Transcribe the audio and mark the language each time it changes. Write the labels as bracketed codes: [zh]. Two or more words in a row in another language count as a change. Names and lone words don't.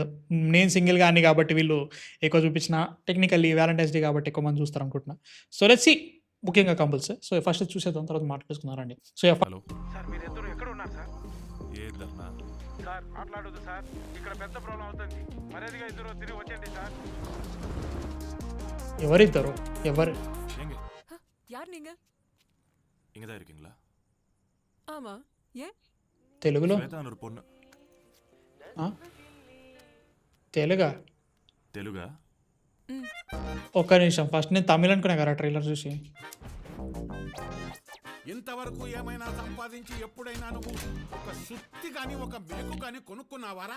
[te] నేను సింగిల్‌గా అన్ని కాబట్టి వీళ్ళు ఎక్కువ చూపించిన [en] technically Valentine's Day [te] కాబట్టి ఎక్కువ మంది చూస్తారనుకుంటున్నా. సో, [en] let's see [te] ముఖ్యంగా కపుల్స్. సో, ఫస్ట్ చూసేద్దాం తర్వాత మాట్లాడేసుకుందాం రండి. సో, హలో సార్ మీరిద్దరు ఎక్కడ ఉన్నారు సార్? ఏదన్నా సార్ మాట్లాడొద్దు సార్, ఇక్కడ పెద్ద ప్రాబ్లం అవుతుంది. మర్యాదగా ఇద్దరు తిరిగి వచ్చేయండి సార్. ఎవరిద్దరు? ఎవరు? [ta] எங்க யார் நீங்க? இங்க தான் இருக்கீங்களா? ஆமா. ஏன்? [te] తెలుగులో? [ta] ஸ்வேதான்னு ஒரு பொண்ணு. [te] ఆ? తెలుగా? తెలుగా? ఒక్క నిమిషం. ఫస్ట్ నేను తమిళ్ అనుకున్నా కదా ట్రైలర్ చూసి. ఇంతవరకు ఏమైనా సంపాదించి ఎప్పుడైనా నువ్వు ఒక సుత్తి కానీ ఒక మేకు కానీ కొనుక్కున్నావారా?